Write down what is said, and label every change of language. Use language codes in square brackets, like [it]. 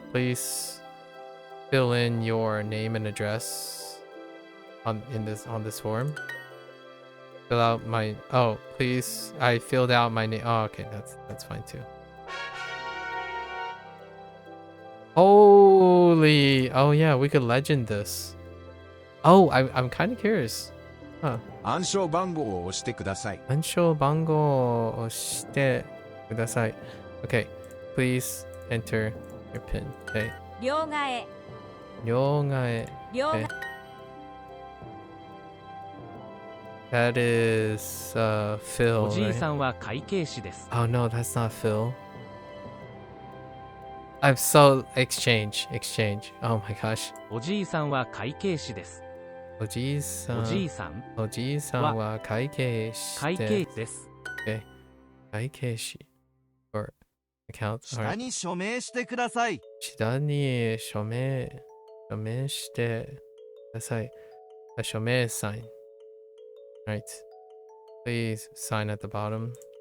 [en] Please fill in your name and address on this form. Fill out my please. I filled out my name. Oh, okay, that's fine too. Holy! Oh yeah, we could legend this. Oh, I'm kind of curious. Huh. [ja] 暗証番号を押してください。暗証番号を押してください。 [en] Okay, please enter your PIN. Okay. [ja] 両替。両替。両替。 [en] That is Phil. [ja] おじいさんは会計士です。 [en] Oh no, that's not Phil. I'm so exchange. Oh my gosh. [ja] おじいさんは会計士です。おじいさんは会計士です。 [en] Okay. 会計士 or account. [ja] 下に署名してください。下に署名してください。 [en] 署名 sign. Right. Please sign at the bottom.